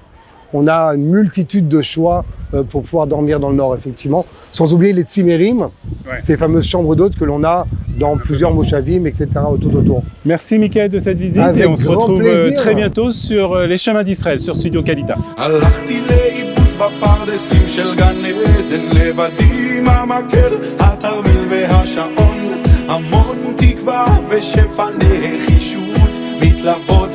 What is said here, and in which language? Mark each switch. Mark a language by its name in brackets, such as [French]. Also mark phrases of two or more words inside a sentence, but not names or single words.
[French] On a une multitude de choix pour pouvoir dormir dans le nord, effectivement. Sans oublier les tsimérim, ces fameuses chambres d'hôtes que l'on a dans plusieurs moshavim, etc. tout autour. Merci Mickaël de cette visite Avec et on se retrouve plaisir. très bientôt sur les chemins d'Israël, sur Studio Kalita. [Hebrew] הלכתי לאיבוד בפרדסים של גן עדן לבדי עם המקל, התרמיל והשעון, המון תקווה ושפע נחישות מתלוות